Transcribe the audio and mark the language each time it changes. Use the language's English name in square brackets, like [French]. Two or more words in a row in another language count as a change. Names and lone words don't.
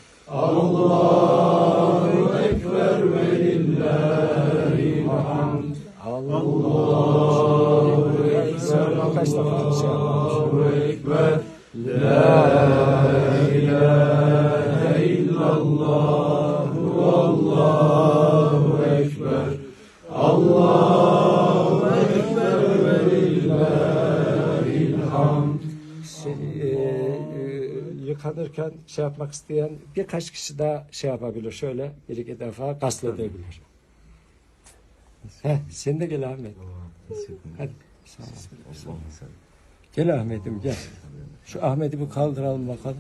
[Arabic] الله أكبر ولله الحمد الله أكبر لا إله إلا الله والله أكبر الله أكبر ولله الحمد. [Turkish] Yıkanırken şey yapmak isteyen birkaç kişi daha şey yapabilir. Şöyle bir iki defa gasledebilir. Sen de gel Ahmet. Hadi. Gel Ahmet'im gel. Şu Ahmet'i bir kaldıralım bakalım.